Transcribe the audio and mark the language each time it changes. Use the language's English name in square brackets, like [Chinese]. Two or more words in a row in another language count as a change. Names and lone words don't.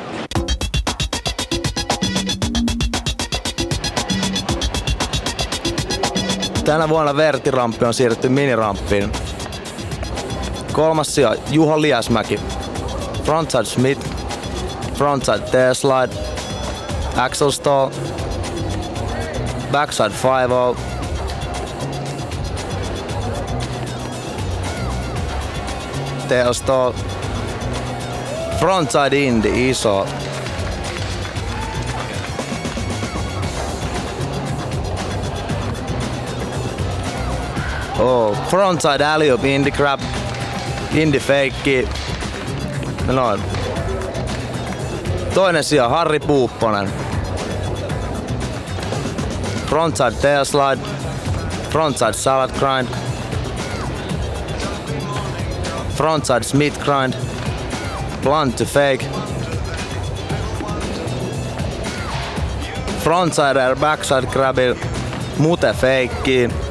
[Finnish] Tänä vuonna vertiramppi on siirretty miniramppiin. 3. sija Juho Liasmäki. [English] Frontside Smith. Frontside tail slide. Axel stall. Backside 5-0. Tail stall. Frontside indie iso. Frontside alley-oop indie grab. Indie fake. [Finnish] Noin. Toinen sija Harri Puupponen. [English] Frontside tail slide. Frontside salad grind. Frontside Smith grind. Blunt to fake. Frontside air backside grabbil. Mute fake.